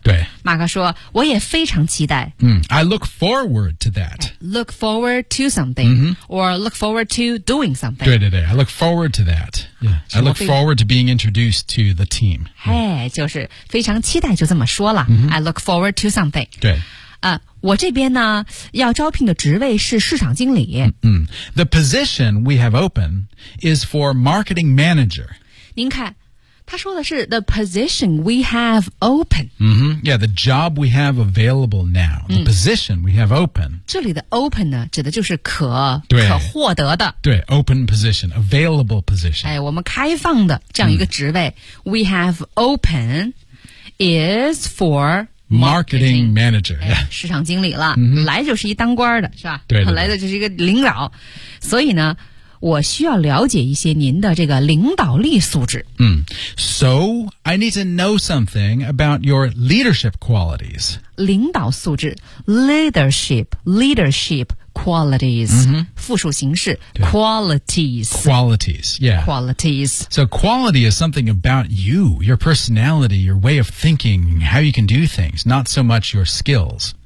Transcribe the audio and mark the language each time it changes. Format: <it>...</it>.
<zh>对马克说我也非常期待、</zh> <en>I look forward to that look forward to something、or look forward to doing something</en> <zh>对对对</zh> <en>I look forward to that、I look forward to being introduced to the team、</en> <zh>就是非常期待就这么说了、</zh> <en>I look forward to something</en> <zh>对我这边呢要招聘的职位是市场经理。</zh> <en>The position we have open is for marketing manager.</en> <zh>您看他说的是</zh> <en>the position we have open.、 yeah, the job we have available now. The position we have open.</en> <zh>这里的 open 呢指的就是可获得的。</zh> <en>对 open position, available position.、</en> <zh>我们开放的这样一个职位、</zh> <en>we have open is for... Marketing manager,、</en> <zh>市场经理了、来就是一当官的是吧对对对来的就是一个领导所以呢我需要了解一些您的这个领导力素质、</zh> <en>So I need to know something about your leadership qualities</en> <zh>领导素质</zh> <en>Leadership Leadership qualities、</en> <zh>复数形式 qualities</zh> <en>qualities yeah qualities so quality is something about you your personality your way of thinking how you can do things not so much your skills</en>